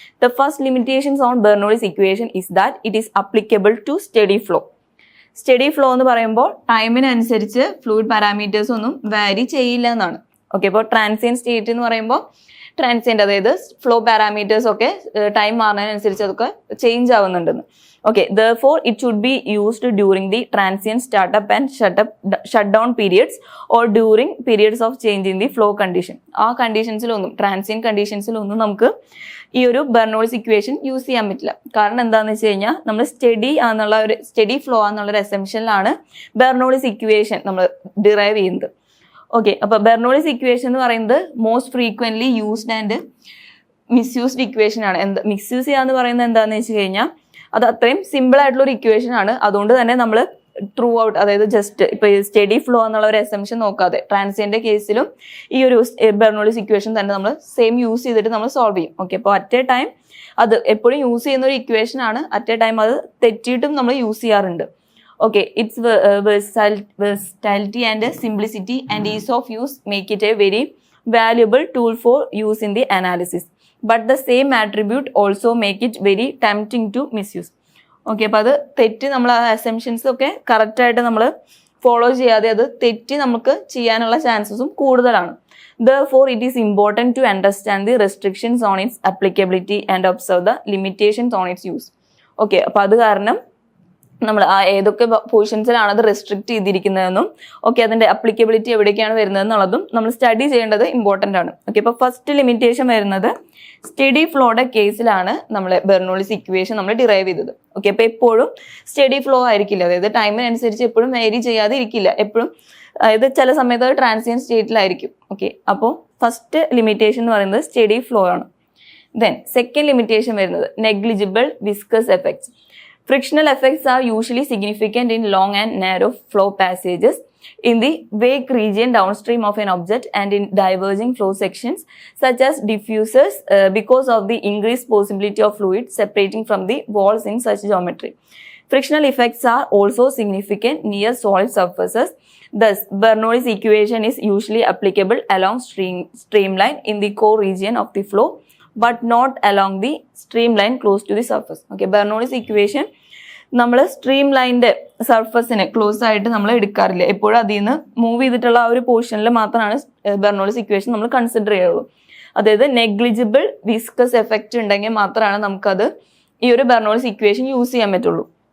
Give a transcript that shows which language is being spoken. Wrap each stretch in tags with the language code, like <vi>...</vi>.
<en>The first limitations on Bernoulli's equation is that it is applicable to steady flow.</en> <ml>Study flow എന്ന് പറയുമ്പോൾ ടൈമിനനുസരിച്ച് fluid parameters ഒന്നും വാരി ചെയ്യില്ല എന്നാണ്. ഓക്കെ, അപ്പോൾ ട്രാൻസിയന്റ് സ്റ്റേറ്റ് എന്ന് പറയുമ്പോൾ ട്രാൻസിയന്റ്, അതായത് ഫ്ലോ പാരാമീറ്റേഴ്സ് ഒക്കെ ടൈം മാറുന്നതിനനുസരിച്ച് അതൊക്കെ change ആവുന്നുണ്ടെന്ന്.</ml> <en>Okay, therefore it should be used during the transient startup and shutdown periods or during periods of change in the flow condition.</en> <ml>ആ കണ്ടീഷൻസിലൊന്നും, ട്രാൻസിയന്റ് കണ്ടീഷൻസിലൊന്നും നമുക്ക് ഈ ഒരു ബെർണോളിസ് ഇക്വേഷൻ യൂസ് ചെയ്യാൻ പറ്റില്ല. കാരണം എന്താണെന്ന് വെച്ച് കഴിഞ്ഞാൽ നമ്മൾ സ്റ്റഡി ഫ്ലോ എന്നുള്ള ഒരു അസംഷനിലാണ് ബെർണോളിസ് ഇക്വേഷൻ നമ്മൾ ഡിറൈവ് ചെയ്യുന്നത്. ഓക്കെ, അപ്പോൾ ബെർണോളിസ് ഇക്വേഷൻ എന്ന് പറയുന്നത്</ml> <en>most frequently used and misused equation</en> <ml>ആണ്. മിസ്യൂസ് ചെയ്യാന്ന് പറയുന്നത് എന്താണെന്ന് വെച്ച് കഴിഞ്ഞാൽ അത് അത്രയും സിമ്പിൾ ആയിട്ടുള്ള ഒരു ഇക്വേഷൻ ആണ്. അതുകൊണ്ട് തന്നെ നമ്മൾ ത്രൂ ഔട്ട്, അതായത് ജസ്റ്റ് ഇപ്പൊ സ്റ്റഡി ഫ്ലോ എന്നുള്ള ഒരു അസംഷൻ നോക്കാതെ ട്രാൻസിയന്റ് കേസിലും ഈ ഒരു ബെർണോളിസ് ഇക്വേഷൻ തന്നെ നമ്മൾ സെയിം യൂസ് ചെയ്തിട്ട് നമ്മൾ സോൾവ് ചെയ്യും. ഓക്കെ, അപ്പോൾ</ml> <en>at a time</en> <ml>അത് എപ്പോഴും യൂസ് ചെയ്യുന്ന ഒരു ഇക്വേഷൻ ആണ്.</ml> <en>at a time</en> <ml>അത് തെറ്റിയിട്ടും നമ്മൾ യൂസ് ചെയ്യാറുണ്ട്.</ml> <en>Okay, its versatility and simplicity and ease of use make it a very valuable tool for use in the analysis. But the same attribute also make it very tempting to misuse.</en> <ml>Okay, അപ്പോൾ അത് തെറ്റി നമ്മൾ ആ assumptions ഒക്കെ കറക്റ്റായിട്ട് നമ്മൾ follow ചെയ്യാതെ അത് തെറ്റി നമുക്ക് ചെയ്യാനുള്ള ചാൻസസും കൂടുതലാണ്.</ml> <en>Therefore, it is important to understand the restrictions on its applicability and observe the limitations on its use.</en> <ml>Okay, അപ്പോൾ അത് കാരണം നമ്മൾ ഏതൊക്കെ പൊസിഷൻസിലാണ് അത് റെസ്ട്രിക്ട് ചെയ്തിരിക്കുന്നതെന്നും ഓക്കെ അതിന്റെ അപ്ലിക്കബിലിറ്റി എവിടേക്കാണ് വരുന്നതെന്നുള്ളതും നമ്മൾ സ്റ്റഡി ചെയ്യേണ്ടത് ഇമ്പോർട്ടൻ്റ് ആണ്. ഓക്കെ, അപ്പോൾ ഫസ്റ്റ് ലിമിറ്റേഷൻ വരുന്നത് സ്റ്റഡി ഫ്ലോയുടെ കേസിലാണ് നമ്മൾ ബെർണോളിസ് ഇക്വേഷൻ നമ്മൾ ഡിറൈവ് ചെയ്തത്. ഓക്കെ, അപ്പോൾ എപ്പോഴും സ്റ്റഡി ഫ്ലോ ആയിരിക്കില്ല, അതായത് ടൈമിനനുസരിച്ച് എപ്പോഴും വേരി ചെയ്യാതെ ഇരിക്കില്ല. എപ്പോഴും അതായത് ചില സമയത്ത് ട്രാൻസിയന്റ് സ്റ്റേറ്റിലായിരിക്കും. ഓക്കെ, അപ്പോൾ ഫസ്റ്റ് ലിമിറ്റേഷൻ എന്ന് പറയുന്നത് സ്റ്റഡി ഫ്ലോ ആണ്. ദെൻ സെക്കൻഡ് ലിമിറ്റേഷൻ വരുന്നത് negligible viscous effects.</ml> <en>Frictional effects are usually significant in long and narrow flow passages, in the wake region downstream of an object, and in diverging flow sections such as diffusers because of the increased possibility of fluid separating from the walls in such geometry. Frictional effects are also significant near solid surfaces. Thus, Bernoulli's equation is usually applicable along streamline in the core region of the flow but not along the streamline close to the surface.</en> <ml>Okay, Bernoulli's equation നമ്മൾ stream ലൈനിന്റെ സർഫസിന് close ആയിട്ട് നമ്മൾ എടുക്കാറില്ല. എപ്പോഴും അതിൽ നിന്ന് move ചെയ്തിട്ടുള്ള ആ ഒരു പോർഷനിൽ മാത്രമാണ് ബെർണോളിസ് ഇക്വേഷൻ നമ്മൾ കൺസിഡർ ചെയ്യുള്ളൂ. അതായത് നെഗ്ലിജിബിൾ വിസ്കസ് എഫക്റ്റ് ഉണ്ടെങ്കിൽ മാത്രമാണ് നമുക്കത് ഈ ഒരു ബെർണോളിസ് ഇക്വേഷൻ യൂസ് ചെയ്യാൻ പറ്റുള്ളൂ.</ml>